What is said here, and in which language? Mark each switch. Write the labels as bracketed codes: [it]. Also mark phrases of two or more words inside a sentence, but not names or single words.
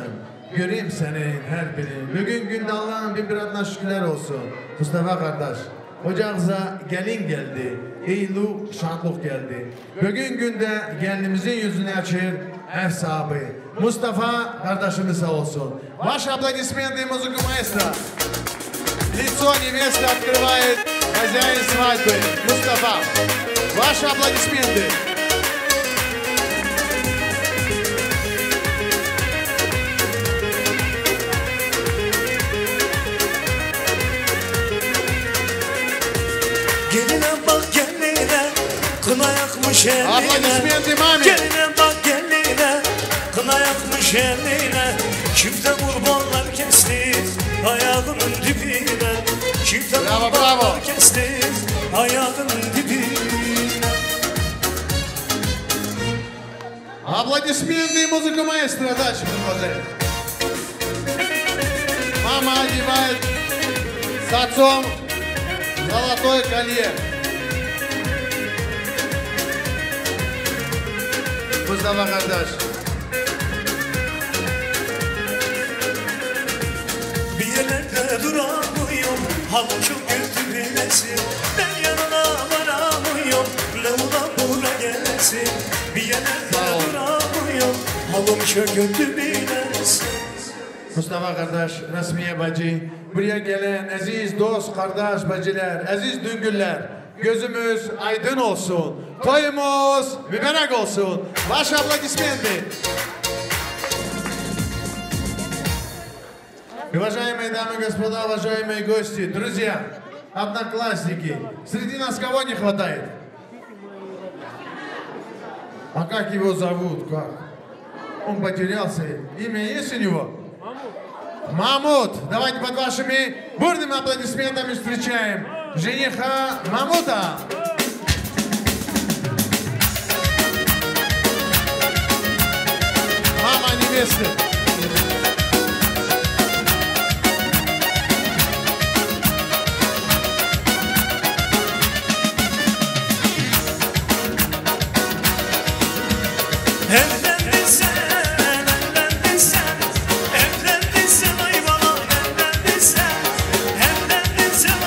[tr] Göreyim senin her birini. Bugün günde Allah'ın bir adına şükürler olsun. Mustafa kardeş, ocağınıza gelin geldi. İyilik, şadlık geldi. Bugün günde gelinimizin yüzünü açır ev sahibi. Mustafa kardeşimiz sağ olsun. [ru] Ваши аплодисменты и музыка маэстро. Лицо невесты открывает хозяин свадьбы. Мустафа. Ваши аплодисменты. [tr] Geline bak geline, kına yakmış eline. [ru] Aplodismenты mami. [tr] Geline bak geline, kına yakmış eline. Çifte kurbanlar kesti ayağının dibine. Çifte Bravo, kurbanlar bravo. kesti ayağının dibine. [ru] Аплодисменты и музыка маэстро. Дальше посмотрим. Мама одевает с отцом золотое колье. [tr] Mustafa kardeş. Bir yerlerde duramıyorum, hava çok kötü bilesin. Ben yanına varamıyorum, Levla buna gelesin. Bir yerlerde duramıyorum, havam çok kötü bilesin. Mustafa kardeş, Rasmiye bacı, buraya gelen aziz dost, kardeş, bacılar, aziz düngüller, gözümüz aydın olsun, toyumuz mübarek olsun. [ru] Ваши аплодисменты. Уважаемые дамы и господа, уважаемые гости, друзья, одноклассники, среди нас кого не хватает? А как его зовут? Как? Он потерялся. Имя есть у него? Мамут. Давайте под вашими бурными аплодисментами встречаем жениха Мамута. Мама невесты. [tr] Evlendin sen, evlendin sen, evlendin sen ay bana, evlendin sen, evlendin